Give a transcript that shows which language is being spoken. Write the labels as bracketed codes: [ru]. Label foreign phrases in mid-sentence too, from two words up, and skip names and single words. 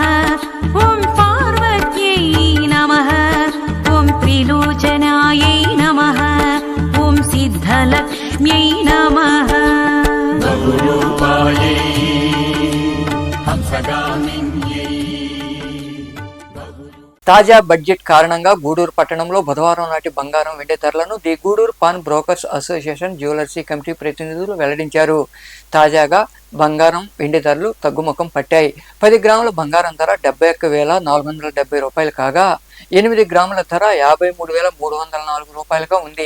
[sa] ॐ पार्वत्यै नमः। ॐ त्रिलोचनायै नमः। ॐ सिद्धलक्ष्म्यै नमः। बहुरूपायै हंसगामिन्यै। [te] తాజా బడ్జెట్ కారణంగా గూడూరు పట్టణంలో బుధవారం నాటి బంగారం వెండి ధరలను ది గూడూరు పాన్ బ్రోకర్స్ అసోసియేషన్ జ్యువెలర్సీ కమిటీ ప్రతినిధులు వెల్లడించారు. తాజాగా బంగారం వెండి ధరలు తగ్గుముఖం పట్టాయి. 10 గ్రాముల బంగారం ధర 71,470 రూపాయలు కాగా 8 గ్రాముల ధర 53,304 రూపాయలుగా ఉంది.